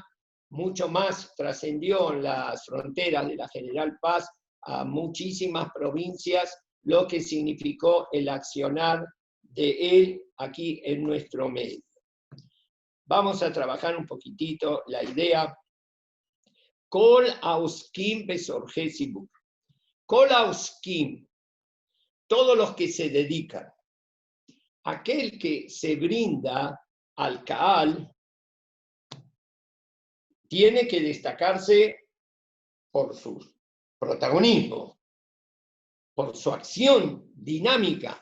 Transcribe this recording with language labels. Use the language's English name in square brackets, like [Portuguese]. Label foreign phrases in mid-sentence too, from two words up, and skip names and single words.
[Spanish] Mucho más trascendió en las fronteras de la General Paz a muchísimas provincias, lo que significó el accionar de él aquí en nuestro medio. Vamos a trabajar un poquitito la idea. [Hebrew] כל העוסקים בצרכי צבור. כל העוסקים, [Spanish] todos los que se dedican. Aquel que se brinda al Kaal tiene que destacarse por su protagonismo, por su acción dinámica.